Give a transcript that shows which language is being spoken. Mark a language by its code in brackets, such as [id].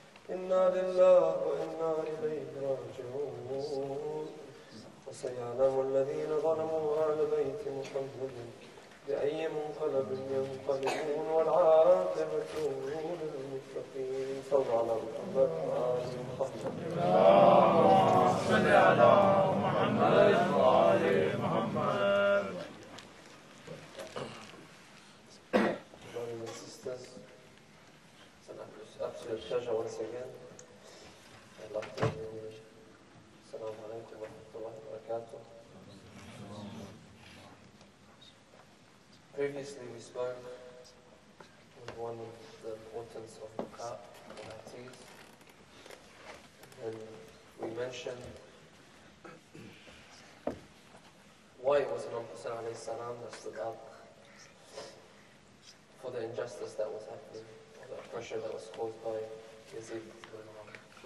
[ar] إنا لله وإنا إليه راجعون وسيعلم الذين ظلموا آل بيت محمد بأي منقلب ينقلبون والعاقبة للمتقين صلوا على محمد وآل محمد اللهم صل على محمد وآل محمد. [en] Brothers and sisters, it's an absolute pleasure once again. I'd like to Assalamu alaikum wa rahmatullahi wa barakatuh. Previously we spoke on one of the importance of Muqatis, and we mentioned why it was Imam Hussein alayhi salam that stood up for the injustice that was happening, or the pressure that was caused by Yazid ibn Muhammad.